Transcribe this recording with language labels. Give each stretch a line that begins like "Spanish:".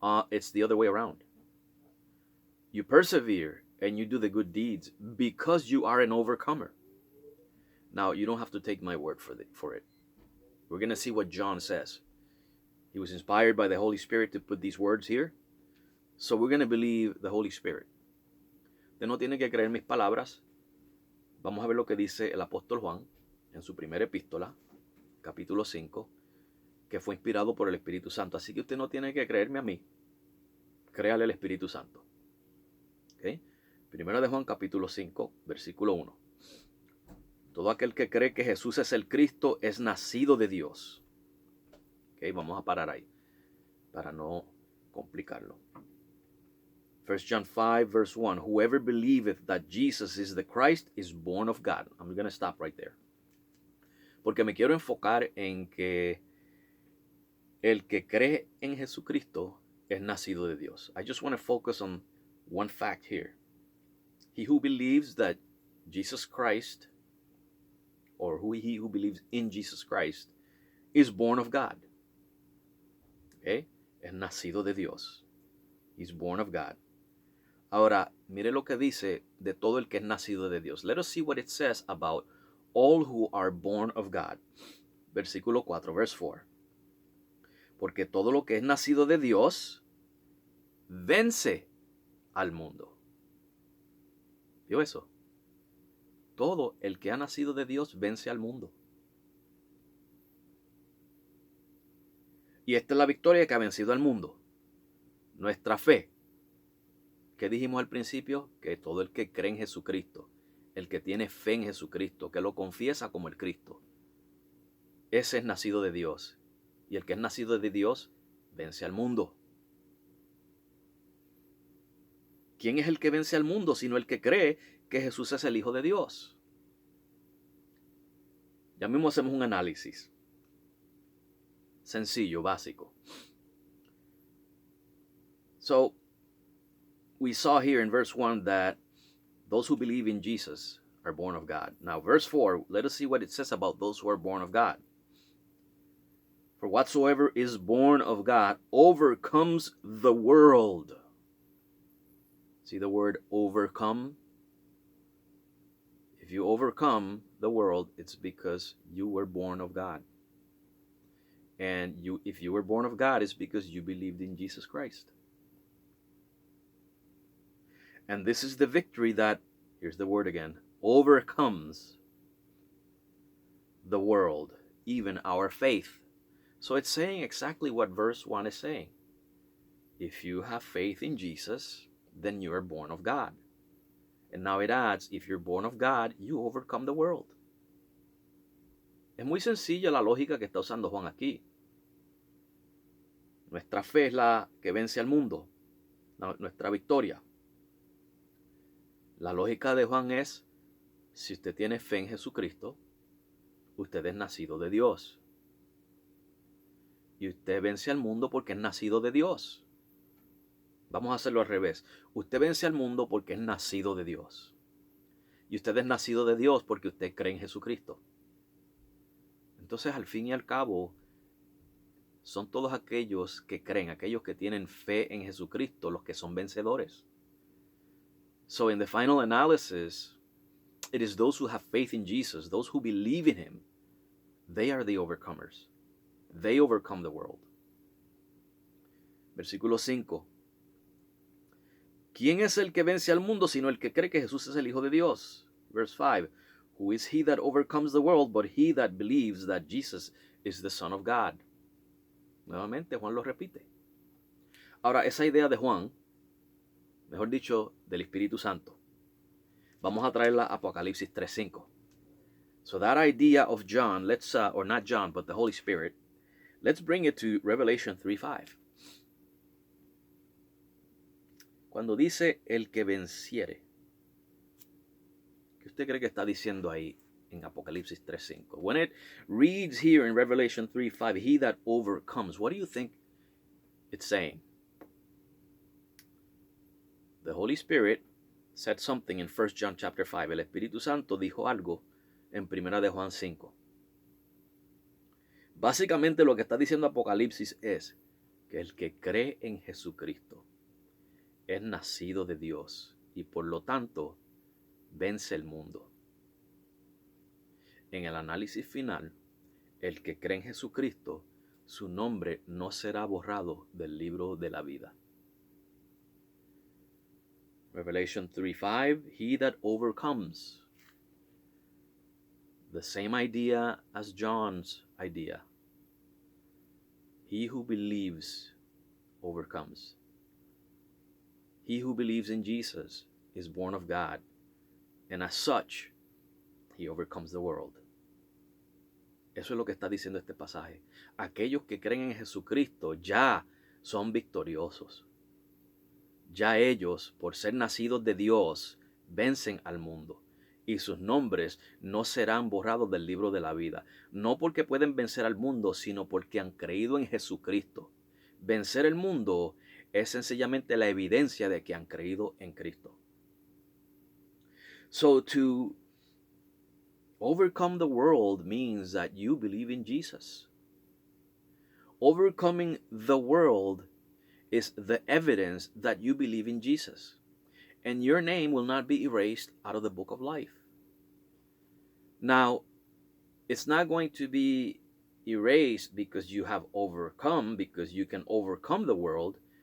English: It's the other way around. You persevere and you do the good deeds because you are an overcomer. Now, you don't have to take my word for it. We're going to see what John says. He was inspired by the Holy Spirit to put these words here. So we're going to believe the Holy Spirit.
Spanish: Usted no tiene que creer mis palabras. Vamos a ver lo que dice el apóstol Juan en su primera epístola, capítulo 5, que fue inspirado por el Espíritu Santo. Así que usted no tiene que creerme a mí. Créale al Espíritu Santo. ¿Okay? Primera de Juan, capítulo 5, versículo 1. Todo aquel que cree que Jesús es el Cristo es nacido de Dios. ¿Okay? Vamos a parar ahí para no complicarlo.
English: 1 John 5, verse 1. Whoever believeth that Jesus is the Christ is born of God. I'm going to stop right there.
Spanish: Porque me quiero enfocar en que el que cree en Jesucristo es nacido de Dios.
English: I just want to focus on one fact here. He who believes that Jesus Christ, or he who believes in Jesus Christ, is born of God.
Spanish: Okay? Es nacido de Dios.
English: He's born of God.
Spanish: Ahora, mire lo que dice de todo el que es nacido de Dios.
English: Let us see what it says about all who are born of God.
Spanish: Versículo 4,
English: verse 4.
Spanish: Porque todo lo que es nacido de Dios vence al mundo. ¿Vio eso? Todo el que ha nacido de Dios vence al mundo. Y esta es la victoria que ha vencido al mundo. Nuestra fe. ¿Qué dijimos al principio? Que todo el que cree en Jesucristo, el que tiene fe en Jesucristo, que lo confiesa como el Cristo, ese es nacido de Dios. Y el que es nacido de Dios vence al mundo. ¿Quién es el que vence al mundo sino el que cree que Jesús es el Hijo de Dios? Ya mismo hacemos un análisis sencillo, básico.
English: So, we saw here in verse 1 that those who believe in Jesus are born of God. Now, verse 4, let us see what it says about those who are born of God. For whatsoever is born of God overcomes the world. See the word overcome? If you overcome the world, it's because you were born of God. And if you were born of God, it's because you believed in Jesus Christ. And this is the victory that, here's the word again, overcomes the world, even our faith. So it's saying exactly what verse 1 is saying. If you have faith in Jesus, then you are born of God. And now it adds, if you're born of God, you overcome the world.
Spanish: Es muy sencilla la lógica que está usando Juan aquí. Nuestra fe es la que vence al mundo, nuestra victoria. La lógica de Juan es, si usted tiene fe en Jesucristo, usted es nacido de Dios. Y usted vence al mundo porque es nacido de Dios. Vamos a hacerlo al revés. Usted vence al mundo porque es nacido de Dios. Y usted es nacido de Dios porque usted cree en Jesucristo. Entonces, al fin y al cabo, son todos aquellos que creen, aquellos que tienen fe en Jesucristo, los que son vencedores.
English: So in the final analysis, it is those who have faith in Jesus, those who believe in him, they are the overcomers. They overcome the world.
Spanish: Versículo 5. ¿Quién es el que vence al mundo sino el que cree que Jesús es el Hijo de Dios?
English: Verse 5. Who is he that overcomes the world but he that believes that Jesus is the Son of God?
Spanish: Nuevamente Juan lo repite. Ahora, esa idea de Juan, mejor dicho, del Espíritu Santo, vamos a traerla a Apocalipsis 3:5.
English: So that idea of John, or not John, but the Holy Spirit, let's bring it to Revelation 3:5.
Spanish: Cuando dice el que venciere, ¿qué usted cree que está diciendo ahí en Apocalipsis 3:5?
English: When it reads here in Revelation 3:5, he that overcomes, what do you think it's saying? The Holy Spirit said something in 1 John chapter 5.
Spanish: El Espíritu Santo dijo algo en 1 de Juan 5. Básicamente lo que está diciendo Apocalipsis es que el que cree en Jesucristo es nacido de Dios y por lo tanto vence el mundo. En el análisis final, el que cree en Jesucristo, su nombre no será borrado del libro de la vida.
English: Revelation 3:5, he that overcomes. The same idea as John's idea. He who believes overcomes. He who believes in Jesus is born of God, and as such, he overcomes the world.
Spanish: Eso es lo que está diciendo este pasaje. Aquellos que creen en Jesucristo ya son victoriosos. Ya ellos, por ser nacidos de Dios, vencen al mundo. Y sus nombres no serán borrados del libro de la vida. No porque pueden vencer al mundo, sino porque han creído en Jesucristo. Vencer el mundo es sencillamente la evidencia de que han creído en Cristo.
English: So to overcome the world means that you believe in Jesus. Overcoming the world is the evidence that you believe in Jesus. And your name will not be erased out of the book of life. Now, it's not going to be erased because you have overcome, because you can overcome the world.